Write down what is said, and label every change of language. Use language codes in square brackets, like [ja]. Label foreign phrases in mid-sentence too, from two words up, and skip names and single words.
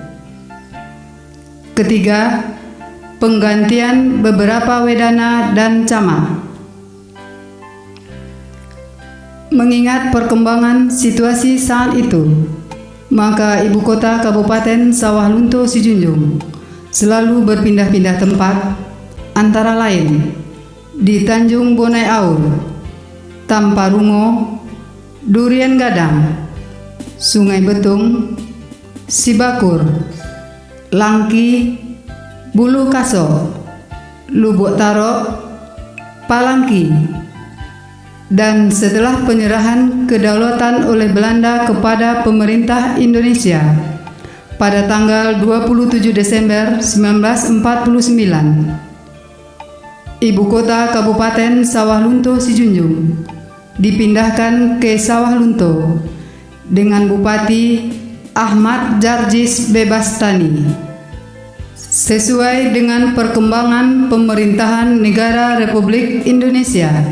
[id] Ketiga, penggantian beberapa wedana dan camat. Mengingat perkembangan situasi saat itu, maka ibu kota Kabupaten Sawah Lunto Sijunjung selalu berpindah-pindah tempat, antara lain di Tanjung Bonai Aur, Tamparungo, Durian Gadang, Sungai Betung, Sibakur, Langki, Bulu Kaso, Lubuk Tarok, Palangki, dan setelah penyerahan kedaulatan oleh Belanda kepada pemerintah Indonesia pada tanggal 27 Desember 1949, ibu kota Kabupaten Sawah Lunto Sijunjung dipindahkan ke Sawah Lunto dengan Bupati Ahmad Jarjis Bebastani sesuai dengan perkembangan pemerintahan negara Republik Indonesia